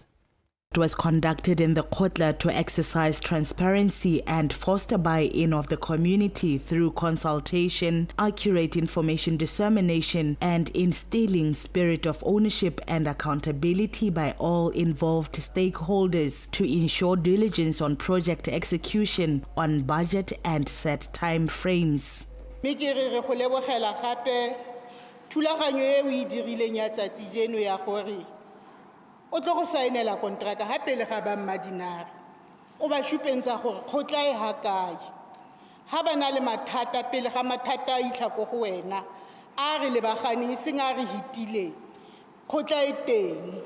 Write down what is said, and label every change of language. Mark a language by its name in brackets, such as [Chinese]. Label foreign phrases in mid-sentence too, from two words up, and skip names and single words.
[English] It was conducted in the Khotla to exercise transparency and foster buy-in of the community through consultation, accurate information dissemination, and instilling spirit of ownership and accountability by all involved stakeholders to ensure diligence on project execution on budget and set time frames. [Tswana] O tlo go saenela kontraka ha pele ga ba Madinare o ba shupentsha gore khotla e ha kae ha bana le mathata pele ga mathata a itla go go wena a re le bagane seng a re hitile khotla e teng